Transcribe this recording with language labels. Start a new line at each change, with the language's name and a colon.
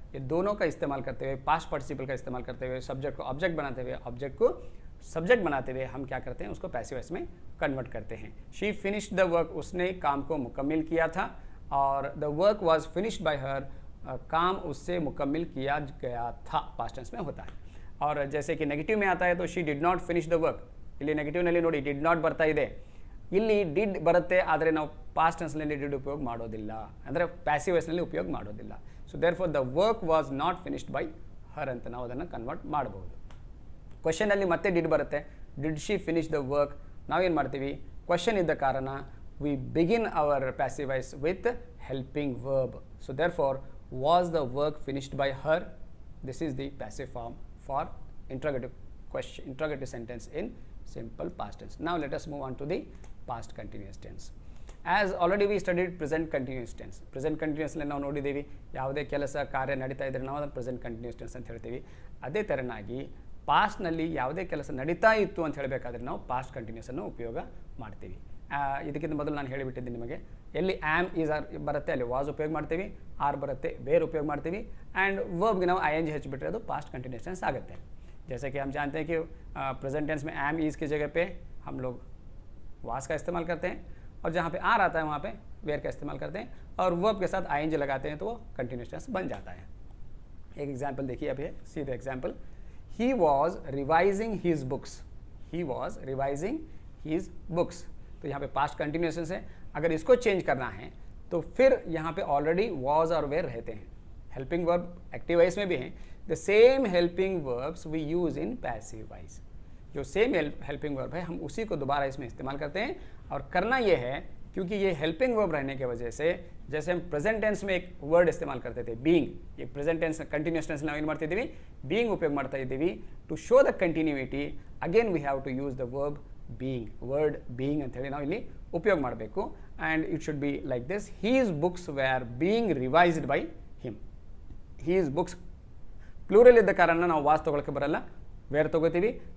Hindi: ये दोनों का इस्तेमाल करते हुए, पास्ट पार्टिसिपल का इस्तेमाल करते हुए, सब्जेक्ट को ऑब्जेक्ट बनाते हुए, ऑब्जेक्ट को सब्जेक्ट बनाते हुए हम क्या करते हैं, उसको पैसिव वॉइस में कन्वर्ट करते हैं.
English: she finished the work,
Hindi: उसने काम को मुकम्मिल किया था, और
English: the work was finished by her,
Hindi: काम उससे मुकम्मिल किया गया था पास्ट टेंस में होता है. और जैसे कि नेगेटिव में आता है तो she did not finish the work,
Kannada: ಇಲ್ಲಿ ನೆಗೆಟಿವ್ನಲ್ಲಿ ನೋಡಿ ಡಿಡ್ ನಾಟ್ ಬರ್ತಾ ಇದೆ, ಇಲ್ಲಿ ಡಿಡ್ ಬರುತ್ತೆ ಆದರೆ ನಾವು ಪಾಸ್ಟ್ ಟೆನ್ಸ್ನಲ್ಲಿ ಡಿಡ್ ಉಪಯೋಗ ಮಾಡೋದಿಲ್ಲ, ಅಂದರೆ ಪ್ಯಾಸಿವ್ ವಾಯ್ಸ್ನಲ್ಲಿ ಉಪಯೋಗ ಮಾಡೋದಿಲ್ಲ.
English: so therefore the work was not finished by her
Kannada: ಅಂತ ನಾವು ಅದನ್ನು ಕನ್ವರ್ಟ್ ಮಾಡಬಹುದು. ಕ್ವಶನಲ್ಲಿ ಮತ್ತೆ ಡಿಡ್ ಬರುತ್ತೆ,
English: did she finish the work,
Kannada: ನಾವೇನು ಮಾಡ್ತೀವಿ, ಕ್ವಶನ್ ಇದ್ದ ಕಾರಣ
English: We begin our passive voice with helping verb. So therefore was the work finished by her, this is the passive form for interrogative question, interrogative sentence in simple past tense. Now let us move on to the past continuous tense. As already we studied present continuous tense.
Kannada: Present continuous ಅಲ್ಲಿ ನಾವು ನೋಡಿದ್ದೀವಿ, ಯಾವುದೇ ಕೆಲಸ ಕಾರ್ಯ ನಡೀತಾ ಇದ್ದರೆ ನಾವು ಅದನ್ನು ಪ್ರೆಸೆಂಟ್ ಕಂಟಿನ್ಯೂಸ್ ಟೆನ್ಸ್ ಅಂತ ಹೇಳ್ತೀವಿ. ಅದೇ ಥರನಾಗಿ ಪಾಸ್ಟ್ನಲ್ಲಿ ಯಾವುದೇ ಕೆಲಸ ನಡೀತಾ ಇತ್ತು ಅಂತ ಹೇಳಬೇಕಾದ್ರೆ ನಾವು ಪಾಸ್ಟ್ ಕಂಟಿನ್ಯೂಸನ್ನು ಉಪಯೋಗ ಮಾಡ್ತೀವಿ. ಇದಕ್ಕಿಂತ ಮೊದಲು ನಾನು ಹೇಳಿಬಿಟ್ಟಿದ್ದೀನಿ ನಿಮಗೆ, ಎಲ್ಲಿ ಆ್ಯಮ್ ಈಸ್ ಆರ್ ಬರುತ್ತೆ ಅಲ್ಲಿ ವಾಸ್ ಉಪಯೋಗ ಮಾಡ್ತೀವಿ, ಆರ್ ಬರುತ್ತೆ ವೇರ್ ಉಪಯೋಗ ಮಾಡ್ತೀವಿ, ಆ್ಯಂಡ್ ವರ್ಬ್ಗೆ ನಾವು ಐ ಎನ್ ಜಿ ಹೆಚ್ಚಿಬಿಟ್ರೆ ಅದು ಪಾಸ್ಟ್ ಕಂಟಿನ್ಯೂಸ್ ಟೆನ್ಸ್ ಆಗುತ್ತೆ.
Hindi: जैसे कि हम जानते हैं कि प्रेजेंट टेंस में एम ईज की जगह पे हम लोग वास का इस्तेमाल करते हैं, और जहाँ पे आर आता है वहाँ पे वेयर का इस्तेमाल करते हैं, और वर्ब के साथ आईएनजी लगाते हैं तो वो कंटिन्यूस टेंस बन जाता है. एक एग्जांपल देखिए, अब ये सीधे example,
English: he was revising his books,
Hindi: he was revising his books. तो यहाँ पे पास्ट कंटिन्यूस टेंस है. अगर इसको चेंज करना है तो फिर यहाँ पे ऑलरेडी वॉज और वेयर रहते हैं. हेल्पिंग वर्ब एक्टिव वॉइस में भी हैं.
English: The same helping verbs we use in passive voice.
Hindi: जो सेम हेल्पिंग वर्ब है हम उसी को दोबारा इसमें इस्तेमाल करते हैं. और करना ये है क्योंकि ये हेल्पिंग वर्ब रहने की वजह से, जैसे हम प्रेजेंट टेंस में एक वर्ड इस्तेमाल करते थे बीइंग, ये प्रेजेंट टेंस कंटिन्यूस टेंस
Kannada: ನಾವು ಏನು ಮಾಡ್ತಿದ್ದೀವಿ, बीइंग ಉಪಯೋಗ ಮಾಡ್ತಾ ಇದ್ದೀವಿ.
English: to show the continuity again we have to use the verb being, word being
Kannada: ಅಂತ ಹೇಳಿ ನಾವು ಇಲ್ಲಿ ಉಪಯೋಗ ಮಾಡಬೇಕು.
English: And it should be like this, his books were being revised by him.
Kannada: He's books plural ಇದ್ದ ಕಾರಣ ನಾವು ವಾಸ್ ತೊಗೊಳಕ್ಕೆ ಬರಲ್ಲ, ವೇರ್ ತೊಗೋತೀವಿ.